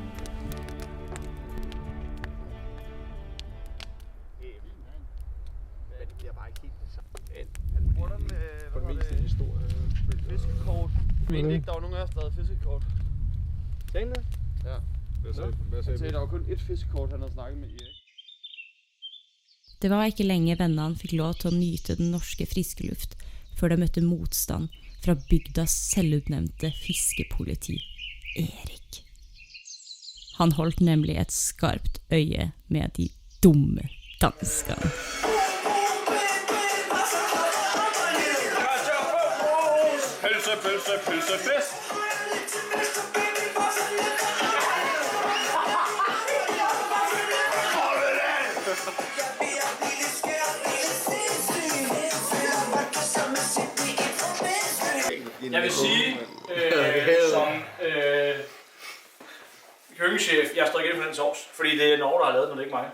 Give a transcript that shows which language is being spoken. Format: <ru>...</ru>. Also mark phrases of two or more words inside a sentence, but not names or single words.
<da>Men det bliver bare ikke helt det samme. Han bruger den, for det meste en stor fiskekort. Jeg mente ikke, der var nogen af os, der havde fiskekort. Sagde det? Ja. Hvad sagde Han sagde, der var kun ét fiskekort, han havde snakket med Erik.</da> <no>Det var ikke lenge vennene fikk lov til å nyte den norske friske luft, før de møtte motstand fra bygdas selvutnevnte fiskepoliti, Erik. Han holdt nemlig et skarpt øye med de dumme danskene.</no> <da>Pølse, pølse, pølse, fest! Jeg vil sige, som køkkenchef, jeg står ikke for den sovs, fordi det er Norge, der har lavet den, og det er ikke mig.</da>